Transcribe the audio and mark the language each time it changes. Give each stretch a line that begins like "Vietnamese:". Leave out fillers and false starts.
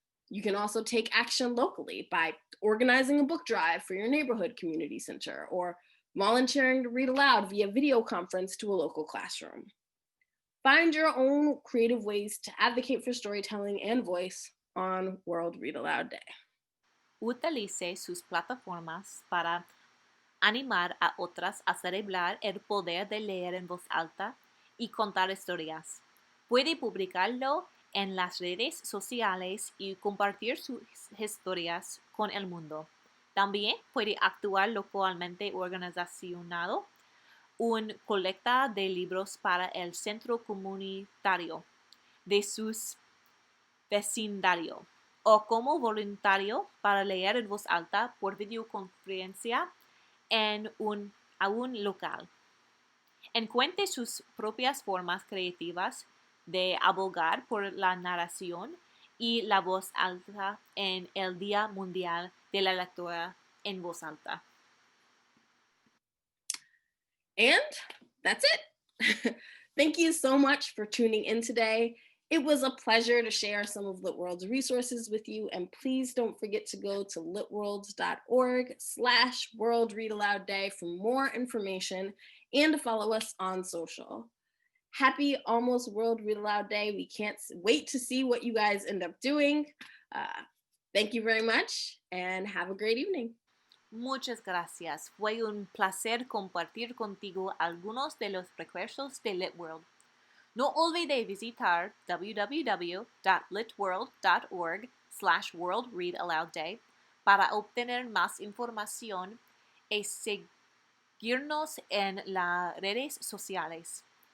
English: You can also take action locally by organizing a book drive for your neighborhood community center or volunteering to read aloud via video conference to a local classroom. Find your own creative ways to advocate for storytelling and voice on World Read Aloud Day.
Spanish: Utilice sus plataformas para animar a otras a celebrar el poder de leer en voz alta y contar historias. Puede publicarlo en las redes sociales y compartir sus historias con el mundo. También puede actuar localmente organizando una colecta de libros para el centro comunitario de sus vecindario o como voluntario para leer en voz alta por videoconferencia en un local. Encuentre sus propias formas creativas de abogar por la narración y la voz alta en el Día Mundial de la Lectura en Voz Alta.
English: And that's it. Thank you so much for tuning in today. It was a pleasure to share some of LitWorld's resources with you, and please don't forget to go to litworlds.org/World Read Aloud Day for more information and to follow us on social. Happy almost World Read Aloud Day. We can't wait to see what you guys end up doing. Thank you very much and have a great evening.
Spanish: Muchas gracias. Fue un placer compartir contigo algunos de los recursos de LitWorld. No olvide visitar www.litworld.org/World Read Aloud Day para obtener más información y seguirnos en las redes sociales.